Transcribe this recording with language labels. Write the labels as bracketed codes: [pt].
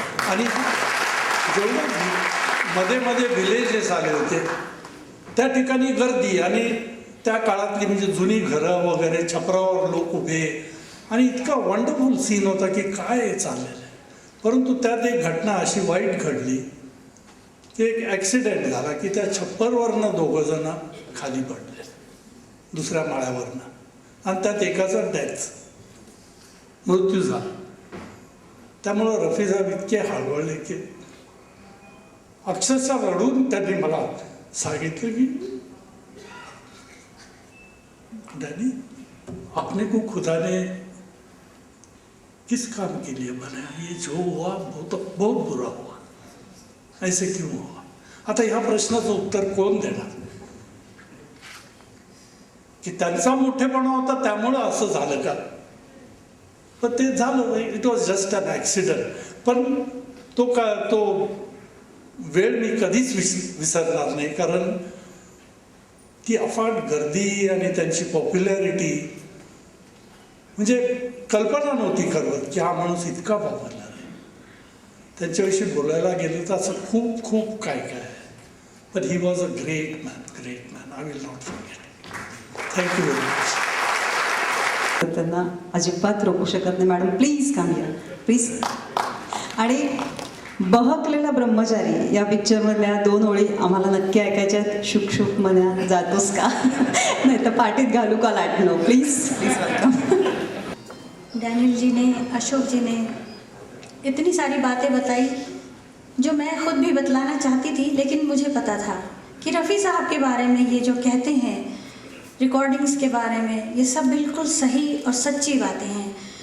[mr] आणि जेवढे मध्ये मध्ये विलेजेस आले होते त्या ठिकाणी गर्दी आणि त्या काळातली म्हणजे जुनी घरं वगैरे, छपरावर लोक उभे आणि इतका वंडरफुल सीन होता की काय चाललेलं आहे. परंतु त्यात एक घटना अशी वाईट घडली की एक ॲक्सिडेंट झाला की त्या छप्परवरनं दोघंजण खाली पडले दुसऱ्या माळ्यावरनं आणि त्यात एकाचा मृत्यू झाला. त्यामुळं रफी साहेब इतके हळवळले की अक्षरशः रडून त्यांनी मला सांगितलं की [hi] डैडी अपने को खुदा ने किस काम के लिए बनाया, ये जो हुआ बहुत बुरा हुआ, ऐसे क्यों हुआ. [mr] आता ह्या प्रश्नाचं उत्तर कोण देणार की त्यांचा मोठेपणा होता त्यामुळं असं झालं का. पण ते झालं, [en] It was just an accident. [mr] पण तो वेळ मी कधीच विसरणार नाही, कारण ती अफाट गर्दी आणि त्यांची पॉप्युलॅरिटी म्हणजे कल्पना नव्हती करत की हा माणूस इतका पॉप्युलर आहे. त्यांच्याविषयी बोलायला गेलं तर असं खूप खूप काय काय आहे. पण [en] He was a great man. I will not forget. Thank you very much. [mr] त्यांना अजिबात रोखू शकत नाही. [en] Madam please come here please. [mr] आणि बहकलेला ब्रह्मचारी या पिक्चरमधल्या 2 ओळी आम्हाला नक्की ऐकायच्यात. शुक शुक मन्या जातोस का, नाही तर पाठीत घालू का लाटणं. [en] Please please welcome. [hi] डैनियल जी ने, अशोक जी ने इतनी सारी बातें बताई जो मैं खुद भी बतलाना चाहती थी, लेकिन मुझे पता था कि रफ़ी साहब के बारे में ये जो कहते हैं रिकॉर्डिंग्स के बारे में, ये सब बिल्कुल सही और सच्ची बातें हैं.